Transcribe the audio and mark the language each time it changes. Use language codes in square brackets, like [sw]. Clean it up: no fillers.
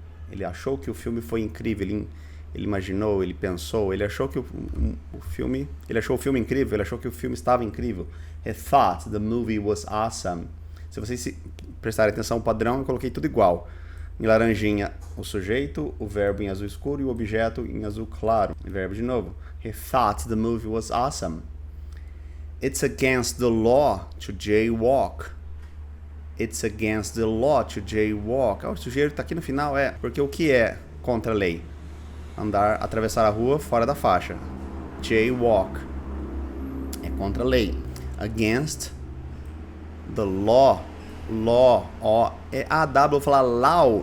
[pt] Ele achou que o filme foi incrível. Ele imaginou, ele pensou, ele achou que o filme incrível, ele achou que o filme estava incrível. [en] He thought the movie was awesome. [pt] Se vocês prestarem atenção ao padrão, eu coloquei tudo igual. Em laranjinha, o sujeito, o verbo em azul escuro e o objeto em azul claro. O verbo de novo. [en] He thought the movie was awesome. It's against the law to jaywalk. It's against the law to jaywalk. [pt] O sujeito está aqui no final, porque o que é contra a lei? Atravessar a rua fora da faixa. [en] Jaywalk. [pt] É contra a lei. [en] Against the law. Law. [pt] É A-W, vou falar law.